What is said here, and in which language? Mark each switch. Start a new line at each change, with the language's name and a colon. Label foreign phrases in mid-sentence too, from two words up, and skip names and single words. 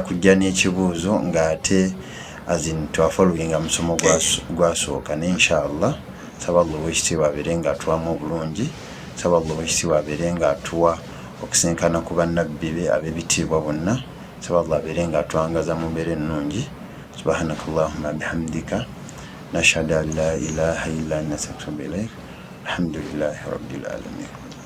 Ganda: kujja n'ekibuuzo nga ate twafollowinga musomo gwasooka ne inshallah saba Allah w'ekitiibwa abeere nga atuwamu obulungi saba Allah w'ekitiibwa abeere nga atuwa okusinkana ku bannabbi be ab'ebitiibwa bonna saba Allah abeere nga atwangaza mu mbeera ennungi
Arabic: سبحانك اللهم بحمدك نشهد أن لا إله إلا أنت أستغفرك وأتوب إليك. الحمد لله رب العالمين.